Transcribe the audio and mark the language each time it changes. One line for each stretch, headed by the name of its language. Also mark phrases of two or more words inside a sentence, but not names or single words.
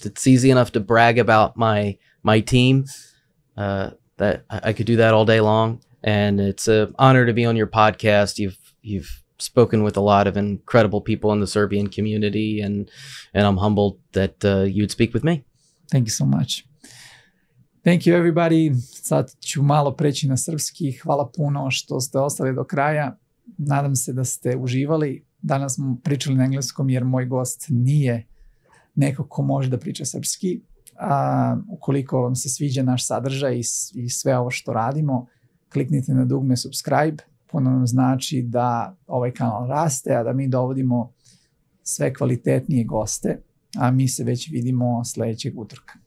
English: It's easy enough to brag about my team, that I could do that all day long. And it's an honor to be on your podcast. You've spoken with a lot of incredible people in the Serbian community, and I'm humbled that you'd speak with me. Thank you so much. Thank you, everybody.
Serbian: Sad ću malo preći na srpski. Hvala puno što ste ostali do kraja. Nadam se da ste uživali. Danas smo pričali na engleskom jer moj gost nije neko ko može da priča srpski. Ukoliko vam se sviđa naš sadržaj i sve ovo što radimo, kliknite na dugme subscribe puno nam znači da ovaj kanal raste, a da mi dovodimo sve kvalitetnije goste, a mi se već vidimo sledećeg utorka.